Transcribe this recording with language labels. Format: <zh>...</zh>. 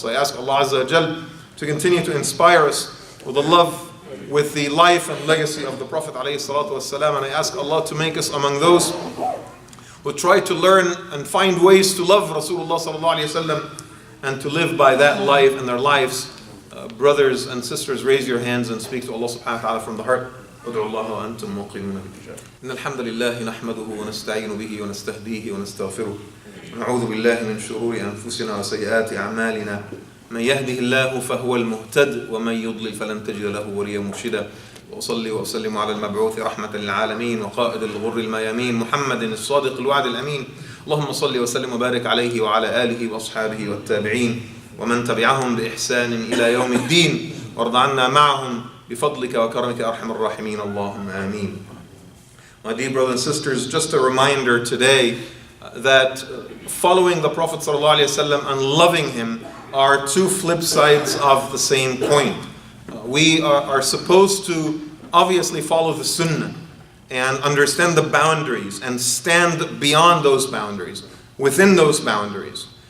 <en>So I ask Allah Azza wa Jal to continue to inspire us with the love, with the life and legacy of the Prophet ﷺ. And I ask Allah to make us among those who try to learn and find ways to love Rasulullah ﷺ and to live by that life in their lives. Brothers and sisters, raise your hands and speak to Allah subhanahu wa ta'ala from the heart.</en> <ar>ادعوا الله وأنتم موقنون بالإجابة. إن الحمد لله نحمده ونستعين به ونستهديه ونستغفره. ونعوذ بالله من شرور أنفسنا وسيئات أعمالنا. من يهده الله فهو المهتد ومن يضلل فلن تجد له وليا مرشدا. وأصلي وأسلم على المبعوث رحمة للعالمين وقائد الغر الميامين محمد الصادق الوعد الأمين. اللهم صل وسلم وبارك عليه وعلى آله وأصحابه والتابعين ومن تبعهم بإحسان إلى يوم الدين وارض عنا معهم بفضلك وكرمك أرحم الراحمين اللهم آمين.</ar> <en>My dear brothers and sisters, just a reminder today that following the Prophet ﷺ and loving him are two flip sides of the same coin. We are supposed to obviously follow the Sunnah and understand the boundaries and stand beyond those boundaries, within those boundaries.</en>